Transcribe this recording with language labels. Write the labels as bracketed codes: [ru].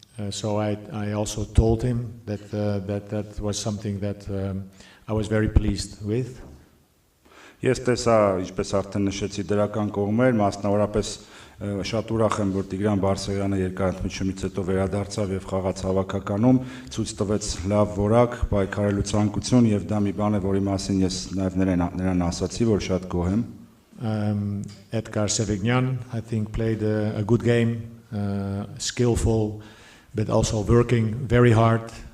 [en] So I also told him that was something that I was very pleased with. [hy] Ես տեսա, ինչպես արդեն նշեցի, դրական կողմեր, մասնավորապես շատ ուրախ եմ, որ Տիգրան Բարսեղյանը երկարատնությունից հետո վերադարձավ եւ խաղաց հավաքականում, ցույց տվեց լավ որակ, պայքարելու ցանկություն եւ դա մի բան է, որի մասին ես նաեւ նրան ասացի, որ շատ գոհ եմ. [en] Edgar Sevignan, I think, played a good game, skillful, but also working very hard.